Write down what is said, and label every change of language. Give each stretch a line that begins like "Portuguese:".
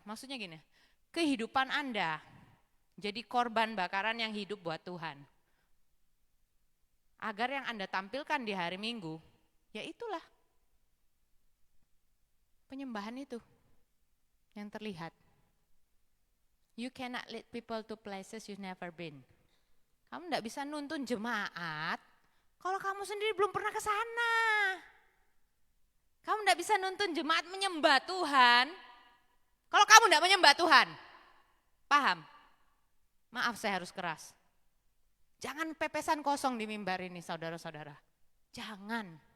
Indonesian: Maksudnya gini, kehidupan Anda jadi korban bakaran yang hidup buat Tuhan. Agar yang Anda tampilkan di hari Minggu, ya itulah penyembahan itu yang terlihat.
English: You cannot lead people to places you've never been.
Indonesian: Kamu tidak bisa nuntun jemaat kalau kamu sendiri belum pernah ke sana. Kamu tidak bisa nuntun jemaat menyembah Tuhan kalau kamu tidak menyembah Tuhan. Paham? Maaf saya harus keras. Jangan pepesan kosong di mimbar ini saudara-saudara. Jangan.